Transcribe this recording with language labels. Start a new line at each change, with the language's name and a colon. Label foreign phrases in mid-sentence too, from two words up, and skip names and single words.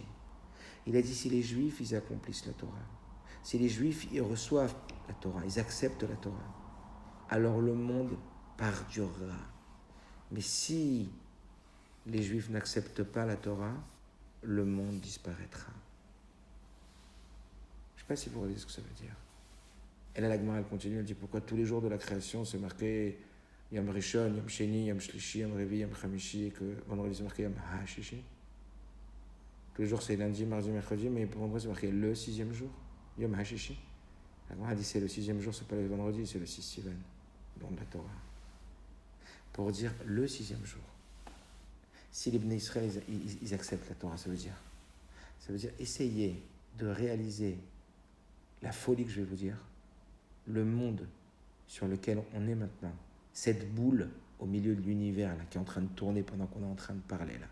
French: Il a dit, si les Juifs, ils accomplissent la Torah, si les Juifs, ils reçoivent la Torah, ils acceptent la Torah, alors le monde perdurera. Mais si les Juifs n'acceptent pas la Torah, le monde disparaîtra. Je ne sais pas si vous voyez ce que ça veut dire. Et là, la Gemara, elle continue, elle dit pourquoi tous les jours de la création, c'est marqué
Hebrew: יום ראשון, יום שני, יום שלישי, יום רביעי, יום חמישי,
French: et que vendredi, c'est marqué
Hebrew: יום השישי.
French: Tous les jours, c'est lundi, mardi, mercredi, mais pour vendredi, c'est marqué le 6e jour,
Hebrew: יום השישי.
French: La Gemara dit c'est le 6e jour, c'est pas le vendredi, c'est le 6 Sivan, dans la Torah. Pour dire le 6e jour. Si les
Hebrew: בני ישראל,
French: ils acceptent la Torah, ça veut dire essayer de réaliser la folie que je vais vous dire, le monde sur lequel on est maintenant, cette boule au milieu de l'univers là, qui est en train de tourner pendant qu'on est en train de parler là.